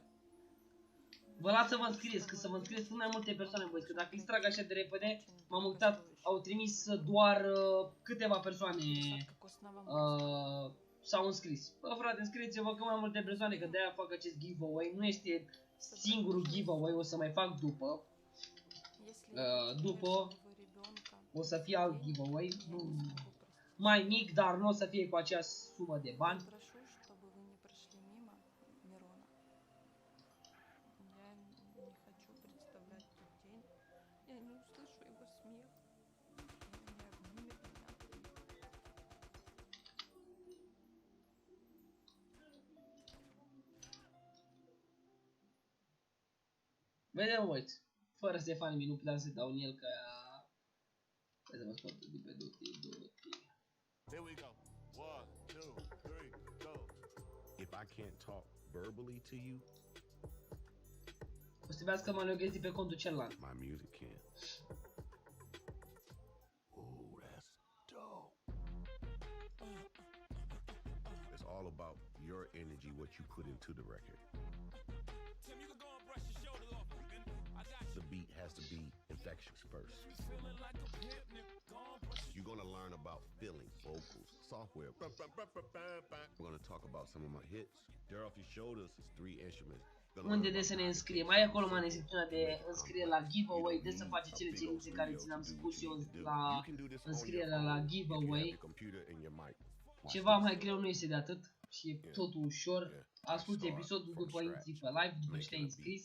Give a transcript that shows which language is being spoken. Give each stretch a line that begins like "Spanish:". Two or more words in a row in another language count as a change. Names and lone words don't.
Romanian: Vă las să vă înscrieți, că să vă înscrieți sunt mai multe persoane, băi, că dacă extrag așa de repede, m-am uitat, au trimis doar câteva persoane s-au înscris. Bă, frate, înscrieți-vă că mai multe persoane, că de-aia fac acest giveaway, nu este singurul giveaway, o să mai fac după. După o să fie alt giveaway, mai mic, dar nu o să fie cu aceeași sumă de bani.
Russian: прошу, чтобы вы не прошли мимо Мирона. Я не хочу представлять тот день. Я не услышу его смех. Он не обнимет меня.
Romanian: Vedem, uite, fără să fac nimic, nu puteam să dau în el, că... Hai să mă scot de pe duty.
English: Here we go. 1, 2, 3, go. If I can't talk verbally to you,
Romanian: O să trebuiască mă loghezi pe contul celălalt.
English: my music can. Ooh, that's dope. It's all about your energy, what you put into the record. The beat has to be infectious first. You're gonna learn about feeling, vocals, software. We're gonna talk about some of my hits. Daryl, you showed us his 3 instruments.
Romanian: Unde de să ne înscriem? Mai acolo mai în secțiunea de înscriere la giveaway, de să faceți cele cerințe care ți le-am spus eu la înscrierea la giveaway. Ceva mai greu nu este de atât și e totul ușor. Asculti episodul după intri pe live, după ce te-ai înscris.